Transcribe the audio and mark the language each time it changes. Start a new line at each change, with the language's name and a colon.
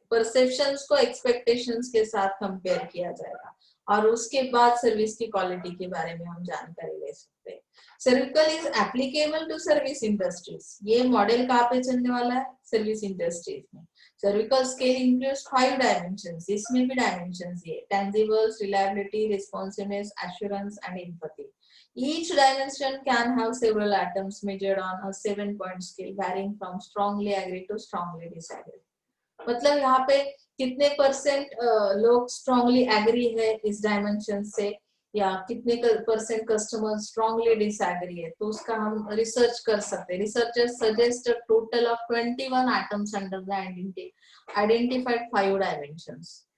Hindi: Perceptions को expectations के साथ कंपेयर किया जाएगा और उसके बाद सर्विस की क्वालिटी के बारे में हम जानकारी ले सकते हैं.
English: SERVQUAL is applicable to service industries.
Hindi: ये मॉडल कहाँ पे चलने वाला है?
English: Service industries में। SERVQUAL scale includes 5 dimensions.
Hindi: इसमें भी डायमेंशंस ये
English: tangibles, reliability, responsiveness, assurance and empathy. Each dimension can have several items measured on a 7-point scale varying from strongly agree to strongly disagree.
Hindi: मतलब यहाँ पे कितने percent लोग strongly agree है इस डायमेंशन से, या कितने परसेंट कस्टमर स्ट्रांगली डिसएग्री है, तो उसका हम रिसर्च कर सकते हैं।
English: Researchers suggest a total of 21 items under the identified 5 dimensions.